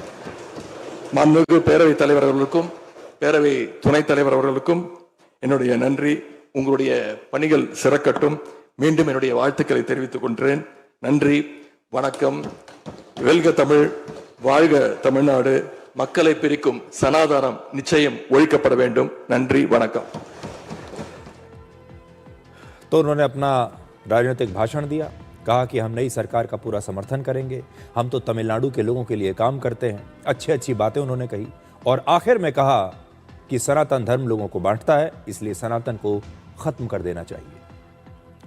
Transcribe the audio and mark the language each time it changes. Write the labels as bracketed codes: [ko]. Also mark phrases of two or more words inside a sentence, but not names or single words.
[ta] மாண்புமிகு பேரவைத் தலைவர் அவர்களுக்கும் பேரவை துணைத் தலைவர் அவர்களுக்கும் என்னுடைய நன்றி. உங்களுடைய பணிகள் சிறக்கட்டும். மீண்டும் என்னுடைய வாழ்த்துக்களை தெரிவித்துக் கொள்கிறேன். நன்றி, வணக்கம். வெல்க தமிழ், வாழ்க தமிழ்நாடு. மக்களை பிரிக்கும் சனாதானம் நிச்சயம் ஒழிக்கப்பட வேண்டும். நன்றி, வணக்கம். [hi] तो उन्होंने अपना राजनीतिक भाषण दिया, कहा कि हम नई सरकार का पूरा समर्थन करेंगे, हम तो तमिलनाडु के लोगों के लिए काम करते हैं। अच्छी अच्छी बातें उन्होंने कही और आखिर में कहा कि सनातन धर्म लोगों को बांटता है, इसलिए सनातन को खत्म कर देना चाहिए।